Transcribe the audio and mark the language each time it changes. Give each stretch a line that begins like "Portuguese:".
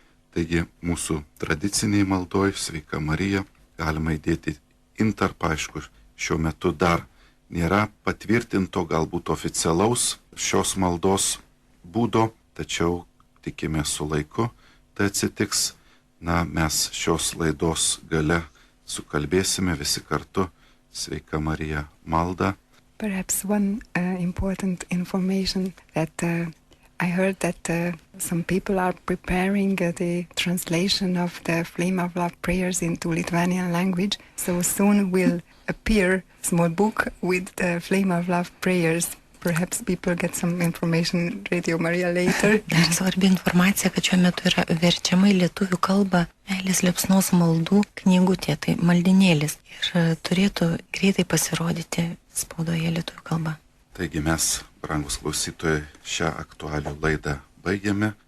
Lithuanian: Taigi mūsų tradiciniai maldoj, Sveika Marija, galima įdėti intarpą, aišku, šiuo metu dar nėra patvirtinto, galbūt oficialaus šios maldos būdo, tačiau tikime su laiku, tai atsitiks. Na, mes šios laidos gale sukalbėsime visi kartu Sveika Marija maldą.
English: Perhaps one important information that I heard that some people are preparing the translation of the Flame of Love prayers into Lithuanian language. So soon will appear a small book with the Flame of Love prayers. Perhaps people get some information Radio Maria later.
Lithuanian: Dar svarbi informacija, kad šiuo metu yra verčiama į lietuvių kalbą meilės liepsnos maldų knygutė, tai maldinėlis. Ir turėtų greitai pasirodyti spaudoje lietuvių kalba. Taigi mes, brangus klausytojai, šią aktualių laidą baigiame.